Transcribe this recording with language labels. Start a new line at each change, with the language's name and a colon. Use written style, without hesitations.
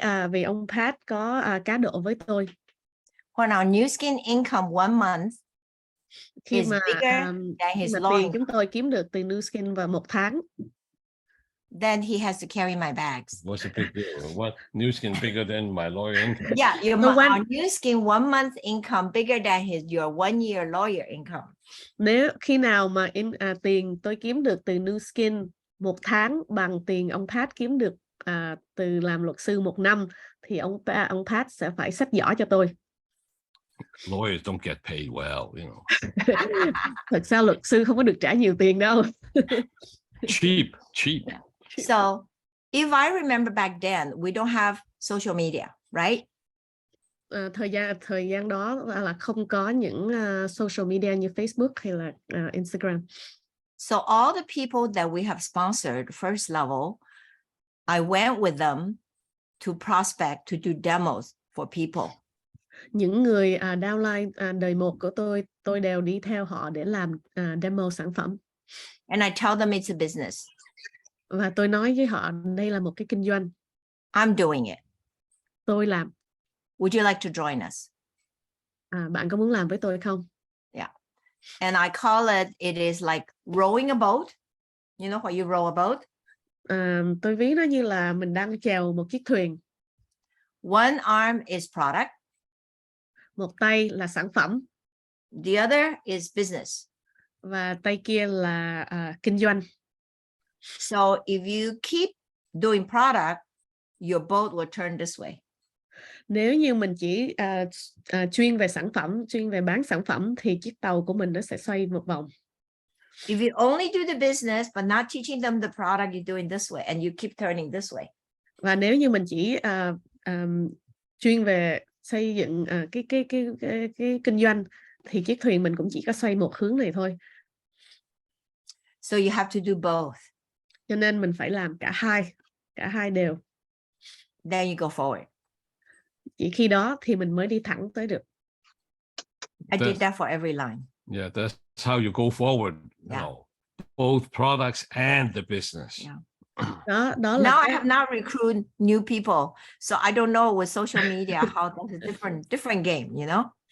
Vietnamese: Vì ông Pat có cá độ với tôi.
English: When our Nuskin income one month
Vietnamese: khi
English: is
Vietnamese: mà
English: bigger than his law
Vietnamese: tiền chúng tôi kiếm được từ Nuskin vào một tháng,
English: then he has to carry my bags. What's the big deal? What Nuskin bigger than my lawyer income? Yeah, our Nuskin 1 month income bigger than your 1 year lawyer income.
Vietnamese: Nếu khi nào mà tiền tôi kiếm được từ Nuskin một tháng bằng tiền ông Pat kiếm được từ làm luật sư 1 năm, thì ông Pat sẽ phải xách giỏ cho tôi.
English: Lawyers don't get paid well, you know.
Vietnamese: Thật ra luật sư không có được trả nhiều tiền đâu.
English: Cheap. Yeah. So, if I remember back then, we don't have social media, right?
Vietnamese: Thời gian đó là không có những social media như Facebook hay là Instagram.
English: So all the people that we have sponsored first level, I went with them to prospect, to do demos for people.
Vietnamese: Những người downline đời 1 của tôi đều đi theo họ để làm demo sản phẩm.
English: And I tell them it's a business.
Vietnamese: Và tôi nói với họ đây là một cái kinh doanh.
English: I'm doing it.
Vietnamese: Tôi làm.
English: Would you like to join us?
Vietnamese: Bạn có muốn làm với tôi không?
English: Yeah. And I call it is like rowing a boat. You know how you row a boat?
Vietnamese: Tôi ví nó như là mình đang chèo một chiếc thuyền.
English: One arm is product.
Vietnamese: Một tay là sản phẩm.
English: The other is business.
Vietnamese: Và tay kia là kinh doanh.
English: So if you keep doing product, your boat will turn this way.
Vietnamese: Nếu như mình chỉ chuyên về sản phẩm, chuyên về bán sản phẩm, thì chiếc tàu của mình nó sẽ xoay một vòng.
English: If you only do the business but not teaching them the product, you're doing this way and you keep turning this way.
Vietnamese: Và nếu như mình chỉ chuyên về xây dựng cái kinh doanh, thì chiếc thuyền mình cũng chỉ có xoay một hướng này thôi.
English: So you have to do both.
Vietnamese: Cho nên mình phải làm cả hai đều.
English: Then you go forward.
Vietnamese: Chỉ khi đó thì mình mới đi thẳng tới được.
English: I did that for every line. Yeah, that's how you go forward. Yeah. You know, both products and the business. Yeah.
Vietnamese: Đó là
English: Now I have not recruited new people, so I don't know with social media how that's a different game, you know.